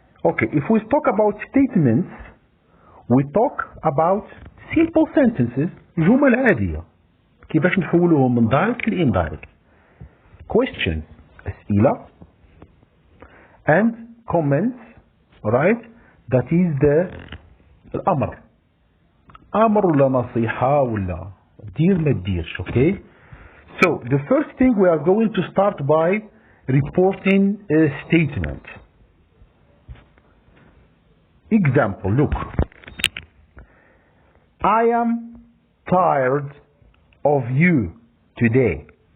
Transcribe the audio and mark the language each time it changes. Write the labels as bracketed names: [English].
[English] Okay, if we talk about statements, we talk about simple sentences, [Arabic] جمل عادية كيفاش نحولوهم من [English] direct ل indirect. Questions أسئلة, and comments, right? That is [Arabic] الأمر ولا نصيحة ولا دير ما تديرش. [English] Okay, so the first thing we are going to start by reporting a statement. Example, look. I am tired of you today.